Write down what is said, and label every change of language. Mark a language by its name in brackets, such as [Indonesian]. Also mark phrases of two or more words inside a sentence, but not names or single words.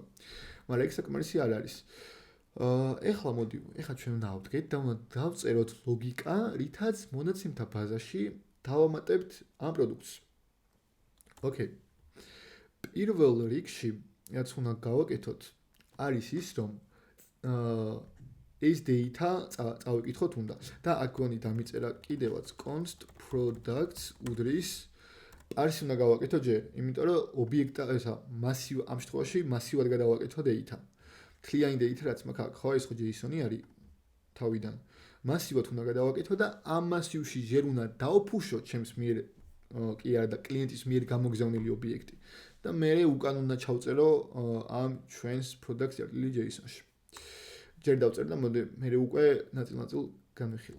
[Georgian] მაგრამ ეგ საკმარისი არ არის. ეხლა მოდი, ეხლა ჩვენ უნდა ავდგეთ და უნდა დავწეროთ ლოგიკა, რითაც მონაცემთა ბაზაში დავამატებთ ამ პროდუქტს. ოკეი. პირველ რიგში, რაც უნდა გავაკეთოთ, არის ის, რომ ეს data წავიკითხოთ უნდა. და აქ გონი დამიწერა კიდევაც [English] const products [Georgian] უდრის არს უნდა გავაკეთო ჯერ, იმიტომ რომ ობიექტა ესა მასივ ამ შემთხვევაში მასივად გადავაკეთო data. [English] Clean data [Georgian] რაც მაქვს აქ, ხო, ეს ხო JSON-ი არის თავიდან. მასივად უნდა გადავაკეთო და ამ მასივში ჯერ უნდა დავფუშო ჩემს მიერ კი არა და კლიენტის მიერ გამოგზავნილი ობიექტი. და მე უკან უნდა ჩავწერო ამ ჩვენს products.json-ში. ჯერ დავწერ და მოდი მე უკვე ნაწილ-ნაწილ განვიხილო.